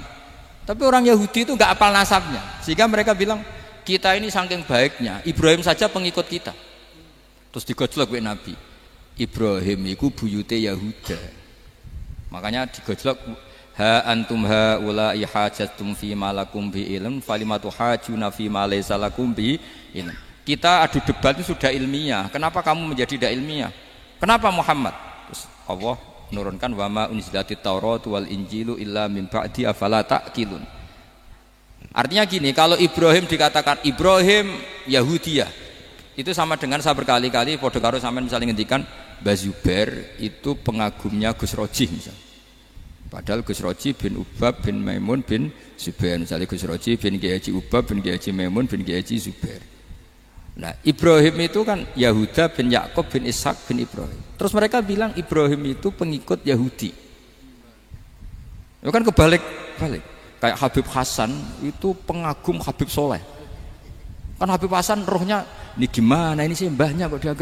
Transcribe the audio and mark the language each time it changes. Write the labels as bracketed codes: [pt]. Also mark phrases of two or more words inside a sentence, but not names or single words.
[id] Tapi orang Yahudi itu nggak apal nasabnya. Sehingga mereka bilang, kita ini saking baiknya, Ibrahim saja pengikut kita. Terus digojlok oleh Nabi. Ibrahim itu buyute Yahuda. Makanya digojlok, [ar] ها أنتم هؤلاء حاججتم في ما لكم بعلم فلم تحاجون في ما ليس لكم بعلم falimatu hajuna fi ma laysa lakum bi ilm. [id] Kita adu debat itu sudah ilmiah. Kenapa kamu menjadi tidak ilmiah? Kenapa Muhammad? Terus Allah menurunkan [ar] وما أنزلت التوراة والإنجيل إلا من بعد أفلا تعقلون. [id] Artinya gini, kalau Ibrahim dikatakan Ibrahim Yahudiyah, itu sama dengan saya berkali-kali [jv] padha karo sampean [id] misalnya ngendikan Mbah Zubair itu pengagumnya Gus Roji misalnya. Padahal Gus Roji bin Ubab bin Maimun bin Zubair, misalnya Gus Roji bin Kiai Haji Ubab bin Kiai Haji Maimun bin Kiai Haji Zubair. Nah, Ibrahim itu kan Yahuda bin Yakub bin Ishak bin Ibrahim. Terus mereka bilang Ibrahim itu pengikut Yahudi. Itu kan kebalik-balik. Kayak Habib Hasan itu pengagum Habib Soleh. Kan Habib Hasan rohnya ini gimana ini sih mbahnya kok dianggap.